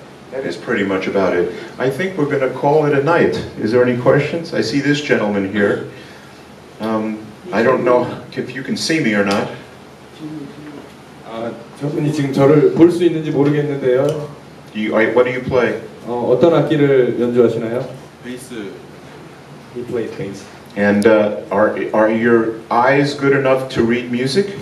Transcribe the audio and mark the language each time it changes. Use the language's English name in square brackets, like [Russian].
[English] That is pretty much about it. I think we're going to call it a night. Is there any questions? I see this gentleman here. I don't know if you can see me or not. [Korean] 저분이 지금 저를 볼 수 있는지 모르겠는데요. [English] What do you play? [Korean] 어떤 악기를 연주하시나요? 베이스. [English] He plays bass. And are your eyes good enough to read music?